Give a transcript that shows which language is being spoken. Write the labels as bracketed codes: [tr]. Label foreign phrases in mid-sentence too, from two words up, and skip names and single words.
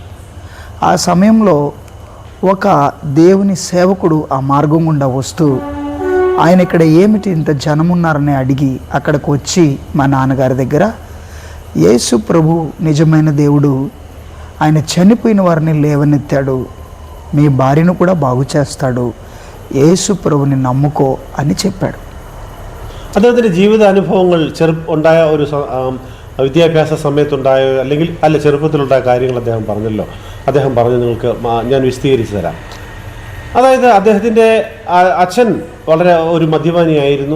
[te] ఆ సమయంలో ఒక దేవుని సేవకుడు ఆ మార్గం గుండా వస్తూ, ఆయన ఇక్కడ ఏమిటి ఇంత జనం ఉన్నారని అడిగి అక్కడికి వచ్చి మా నాన్నగారి దగ్గర, యేసు ప్రభు నిజమైన దేవుడు, ఆయన చనిపోయిన వారిని లేవనెత్తాడు, మీ భార్యను కూడా బాగు చేస్తాడు, యేసు ప్రభుని నమ్ముకో అని చెప్పాడు. [ml] അദ്ദേഹത്തിൻ്റെ ജീവിത അനുഭവങ്ങൾ ഉണ്ടായ ഒരു വിദ്യാഭ്യാസ സമയത്തുണ്ടായ അല്ലെങ്കിൽ ചെറുപ്പത്തിലുണ്ടായ കാര്യങ്ങൾ അദ്ദേഹം പറഞ്ഞല്ലോ. അദ്ദേഹം പറഞ്ഞു, നിങ്ങൾക്ക് ഞാൻ വിശദീകരിച്ചു തരാം. അതായത് അദ്ദേഹത്തിൻ്റെ അച്ഛൻ വളരെ ഒരു മദ്യപാനിയായിരുന്നു.